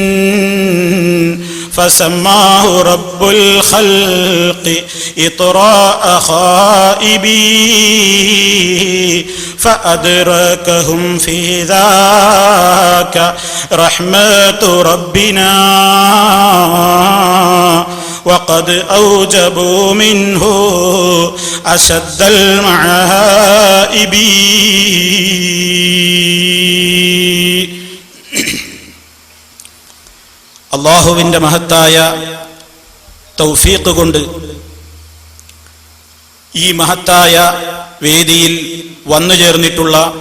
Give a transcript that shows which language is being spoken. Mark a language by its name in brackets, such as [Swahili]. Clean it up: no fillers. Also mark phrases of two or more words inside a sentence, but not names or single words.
[Arabic] فسماه رب الخلق إطراء خائبي فأدركهم في ذاك رحمة ربنا وقد أوجبوا منه أشد المعائب. [Malayalam] അള്ളാഹുവിൻ്റെ മഹത്തായ തൗഫീഖ് കൊണ്ട് ഈ മഹത്തായ വേദിയിൽ വന്നു ചേർന്നിട്ടുള്ള